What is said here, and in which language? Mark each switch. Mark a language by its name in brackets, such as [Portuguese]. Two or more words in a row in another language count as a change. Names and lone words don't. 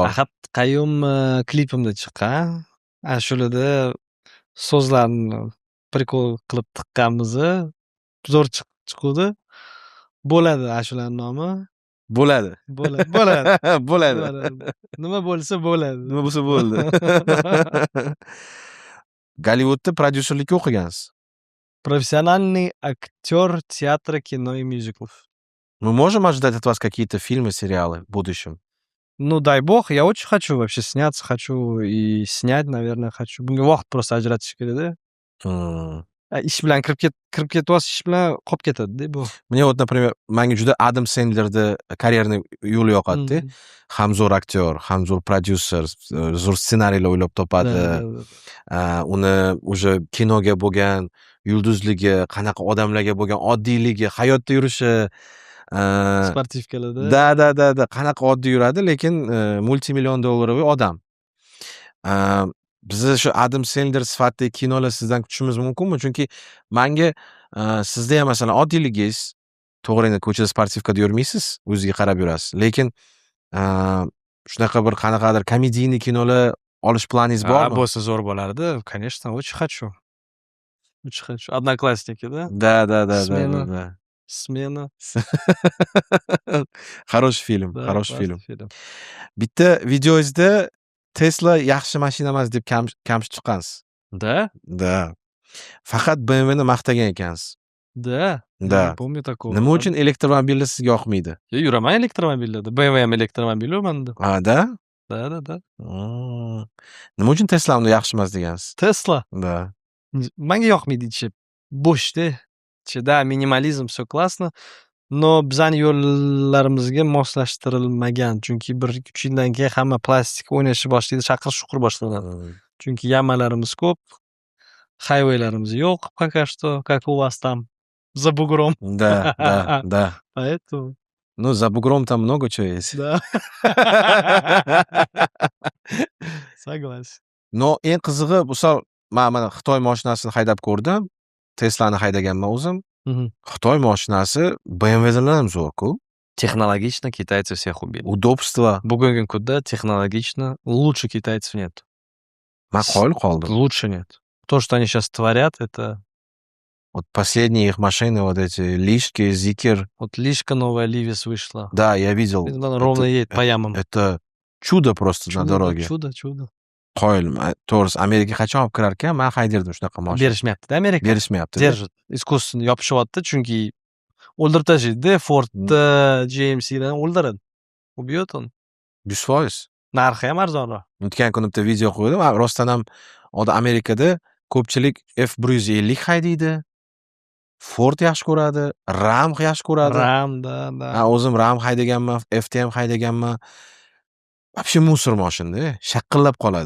[Uzbek] Ahad Qayum klipimda chiqqan. Ashulada so'zlarni prikol qilib tiqqanmiz. Zo'r chiqdi. Bo'ladi ashulaning nomi. Bo'ladi. Nima bo'lsa bo'ladi. Nima bo'lsa bo'ldi. Gollivudda prodyuserlikka o'qigansiz. [Russian] Профессиональный актер театра, кино и мюзиклов. Мы можем ожидать от вас какие-то фильмы, сериалы в будущем? Ну, дай бог, я очень хочу вообще сняться, хочу и снять, наверное, хочу. [Uzbek] Bunga vaqt просто ajratish kerak-da. Ish bilan kirib ketyapsiz, ish bilan qolib ketadi-da bu. [Russian] Мне вот, например, [Uzbek] menga juda Adam Sandler'da karyerni yo'li yoqadi-da. Ham zo'r aktyor, ham zo'r prodyuser, zo'r ssenariylar o'ylab topadi. Uni o'sha kinoga bo'lgan yulduzligi, qanaqa odamlarga bo'lgan oddiyligi, hayotda yurishi, sportivkalarda. Da, qanaqa oddiy yuradi, lekin multimillion dollarli odam. Biz shu Adam Sandler sifatidagi kinolar sizdan kutishimiz mumkinmi? Chunki menga sizda ham masalan oddiylligingiz, to'g'ri, endi ko'chada sportivkada yurmaysiz, o'ziga qarab yurasiz, lekin shunaqa bir qanaqadir komediyniy kinolar olish planingiz bormi? Bo'lsa zo'r bo'lardi. [Russian] Конечно, очень хочу. Очень хочу. Одноклассники, да? Да. Смена. Smena. Хороший film, Да, хороший классный film. film. [Uzbek] Bitta videoyingizda Tesla yaxshi mashina emas deb kamsib chiqqansiz. [Russian] Да? Da. [Uzbek] Faqat BMWni maqtagan ekansiz. [Russian] Да. Я Да. не помню такого. [Uzbek] Nima uchun elektromobillar sizga yoqmaydi? Я yuraman elektromobillarda. BMW ham elektromobil manda. Da? Da. Nima uchun Tesla'ni yaxshi emas degansiz? Tesla. Da. Menga yoqmaydi ichi. Bo'shda. Ichida minimalizm, [Russian] все классно. [Uzbek] Но bizani yo'llarimizga moslashtirilmagan. Chunki 1-3 yildan keyin hamma plastik o'ynashni boshlaydi, shaqir-shuqur boshlanadi. Chunki yamalarimiz ko'p, haywaylarimiz yo'q, [Russian] пока что, как у вас там, за бугром. Да. Поэтому, Ну, за бугром там много чего есть. да. Согласен. [Uzbek] No, eng qizig'i misol mana Xitoy mashinasini haydab ko'rdim. Tesla'ni haydaganman o'zim. Xitoy mashinasi BMWdan ham zo'r-ku. [Russian] Технологично китайцы всех убили. Удобство. [Uzbek] Bugungi kunda [Russian] технологично лучше китайцев нет. [Uzbek] Men qoyil qoldim. [Russian] Лучше нет. То, что они сейчас творят, это Вот последние их машины, вот эти Лишки, Зикер. вот лишка новая Ливис вышла. Да, я видел. Она ровно едет по ямам. Это чудо просто на doroga. Чудо. [Uzbek] Qoyilman. To'g'risi, Amerika qachon olib kirar ekan, men haydirdim shunaqa mashina. Berishmayapti-da Amerika. Berishmayapti. Держит. Искусственно yopishyapti, chunki o'ldirib tashlaydi-da Ford'ni, GMC'dan o'ldiradi. [Russian] Убьет он. 100%. [Uzbek] Narxi ham arzonroq. O'tgan kuni bitta video qo'ydim. Rostdan ham Amerikada ko'pchilik F150 haydaydi. Ford yaxshi ko'radi, Ram yaxshi ko'radi. Ram, da. O'zim Ram haydaganman, FTM haydaganman. Вообще musor mashina, shaqqillab qoladi.